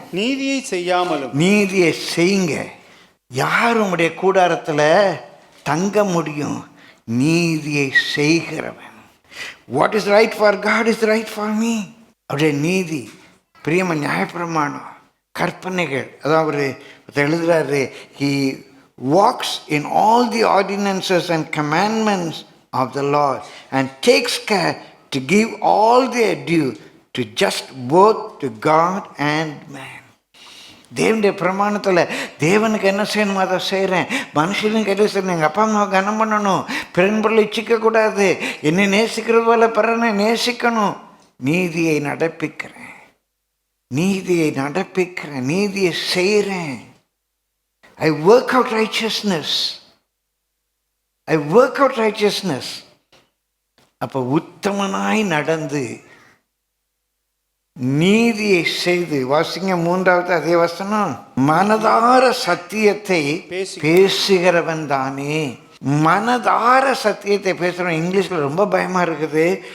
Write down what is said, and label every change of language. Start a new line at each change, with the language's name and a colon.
Tamil: நீதியை செய்யாமலும், நீதியை செய்யுங்க. யார் உங்களுடைய கூடாரத்தில் தங்க முடியும்? நீதியை செய்கிறவன்.
English: What is right for God is right for me.
Tamil: அவருடைய நீதி, பிரியம நியாயப்பிரமாணம், கற்பனைகள். அதான் அவர் எழுதுறாரு,
English: he walks in all the ordinances and commandments of the Lord and takes care to give all their due to just both to God and man.
Tamil: தேவனுடைய பிரமாணத்தில் தேவனுக்கு என்ன செய்யணுமோ அதை செய்கிறேன், மனுஷனுக்கு என்ன செய்யணும்? எங்கள் அப்பா அம்மாவை கனம் பண்ணணும், பிறன் பொருளை இச்சிக்கக்கூடாது, என்னை நேசிக்கிறது போல பிறனை நேசிக்கணும். நீதியை நடப்பிக்கிறேன், நீதியை நடப்பிக்கிறேன், நீதியை செய்கிறேன்.
English: I work out righteousness. I work out righteousness.
Tamil: அப்போ உத்தமனாய் நடந்து நீதியை செய்து, வாசிங்க 3வது அதே வசனம், மனதார சத்தியத்தை பேசுகிறவன் தானே. மனதார சத்தியத்தை பேசுகிறவன். இங்கிலீஷில் ரொம்ப பயமா இருக்குது.